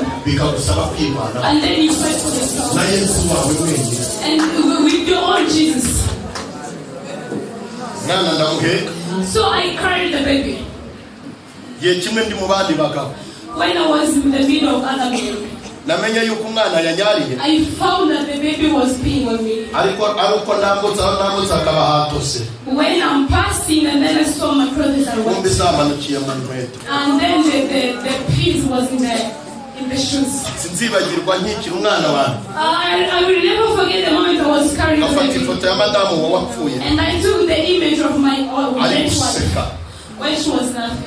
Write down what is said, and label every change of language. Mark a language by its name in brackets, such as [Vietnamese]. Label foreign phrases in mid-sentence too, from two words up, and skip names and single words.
[English] And then you fight for yourself. And with your own Jesus. So I carried the baby. When I was in the middle of other men. [Kinyarwanda] namenye yuko umwana yanyariye. [English] I found that the baby was peeing on me. [Kinyarwanda] Ariko ndambutsa akaba hatose. [English] When I'm passing and then I saw my clothes are wet. And then the piece was in the shoes. I will never forget the moment I was carrying the baby. And I took the image of my dead wife when she was laughing.